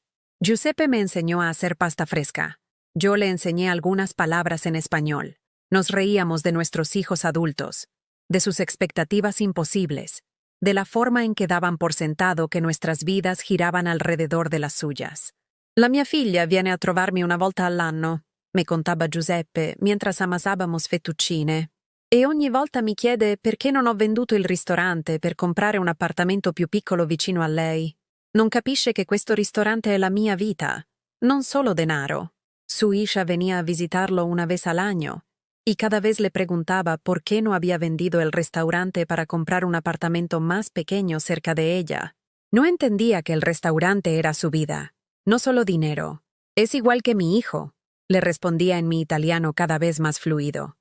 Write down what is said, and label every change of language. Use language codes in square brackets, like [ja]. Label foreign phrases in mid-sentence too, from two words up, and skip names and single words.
[es] Giuseppe me enseñó a hacer pasta fresca. Yo le enseñé algunas palabras en español. Nos reíamos de nuestros hijos adultos, de sus expectativas imposibles, de la forma en que daban por sentado que nuestras vidas giraban alrededor de las suyas. [it] La mia figlia viene a trovarmi una volta all'anno, [es] me contaba Giuseppe [it] mentre ammasavamo fettuccine, e ogni volta mi chiede perché non ho venduto il ristorante per comprare un appartamento più piccolo vicino a lei. Non capisce che questo ristorante è la mia vita, non solo denaro. [es] Su hija venía a visitarlo una vez al año, y cada vez le preguntaba por qué no había vendido el restaurante para comprar un apartamento más pequeño cerca de ella. No entendía que el restaurante era su vida, no solo dinero. Es igual que mi hijo, le respondía en mi italiano cada vez más fluido.